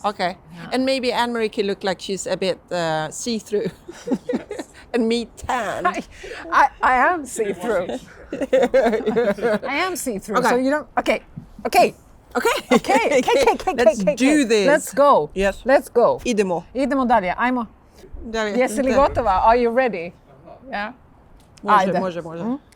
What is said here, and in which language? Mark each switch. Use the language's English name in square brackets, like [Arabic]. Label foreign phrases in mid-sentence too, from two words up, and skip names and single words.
[English] Okay, and maybe Anne-Marie can look like she's a bit see-through, and me tan. I am see-through. I am see-through. Okay. So you don't. Okay. Okay. Okay. Let's do this. Let's go. Yes. Let's go. [Croatian] Idemo. Idemo dalje. Ajmo. Där är Jesi li gotova? [English] Are you ready? Yeah. [Croatian] Može, Ajde. može.